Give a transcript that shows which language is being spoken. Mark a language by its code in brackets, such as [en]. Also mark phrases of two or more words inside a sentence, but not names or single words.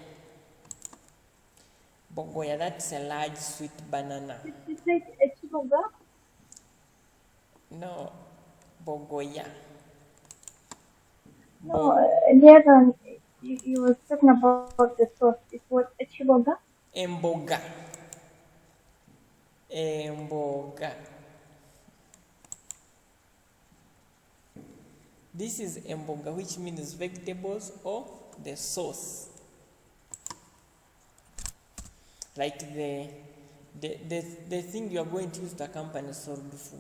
[en] Bogoya, that's a large sweet banana. Is it Echiboga? No, bogoya. No, the other one, you were talking about the sauce. It was Echiboga? Emboga. Emboga. This is emboga, which means vegetables or the sauce. Like the thing you are going to use to accompany solid food.